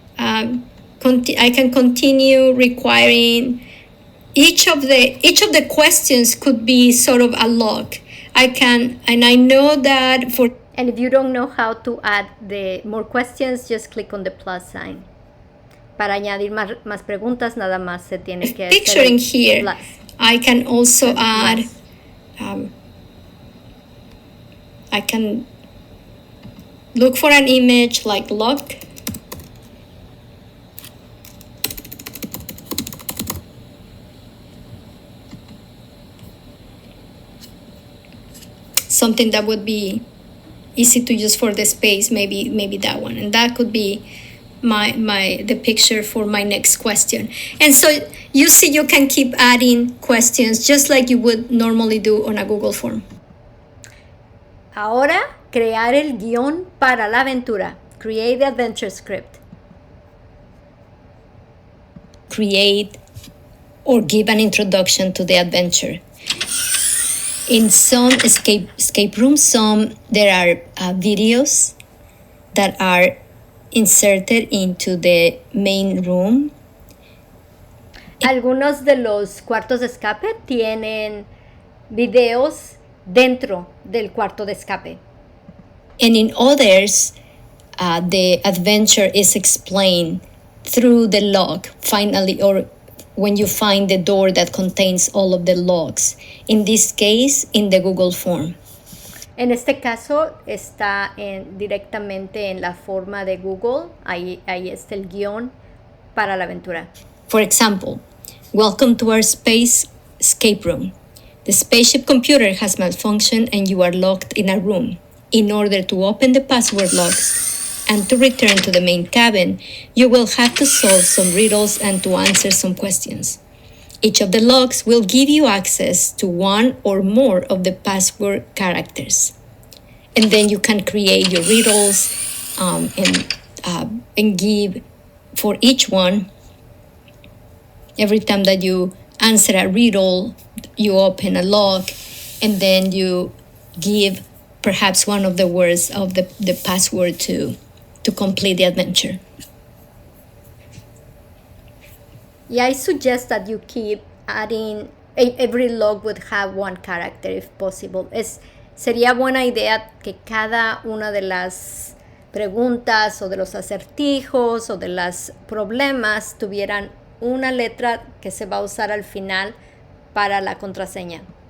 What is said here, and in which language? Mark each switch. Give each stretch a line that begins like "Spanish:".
English: I can continue requiring each of the questions could be sort of a log. And I know that for. And if you don't know how to add the more questions, just click on the plus sign.
Spanish: Para añadir más preguntas, nada más se tiene que
English: picturing
Spanish: hacer
English: here, plus. I can also add. I can look for an image like log. Something that would be easy to use for the space, maybe that one, and that could be the picture for my next question. And so you see, you can keep adding questions just like you would normally do on a Google form.
Spanish: Ahora, crear el guión para la aventura.
English: Create the adventure script. Create or give an introduction to the adventure. In some escape rooms, there are videos that are inserted into the main room.
Spanish: Algunos de los cuartos de escape tienen videos dentro del cuarto de escape.
English: And in others, the adventure is explained through the log, finally, or when you find the door that contains all of the logs. In this case, in the Google form.
Spanish: En este caso está directamente en la forma de Google. Ahí está el guión para la aventura.
English: For example, welcome to our space escape room. The spaceship computer has malfunctioned and you are locked in a room. In order to open the password locks and to return to the main cabin, you will have to solve some riddles and to answer some questions. Each of the logs will give you access to one or more of the password characters. And then you can create your riddles and give for each one. Every time that you answer a riddle, you open a log, and then you give perhaps one of the words of the password to complete the adventure. Yeah, I suggest that you keep adding, every log would have one character if possible.
Spanish: Sería buena idea que cada una de las preguntas o de los acertijos o de los problemas tuvieran una letra que se va a usar al final para la contraseña.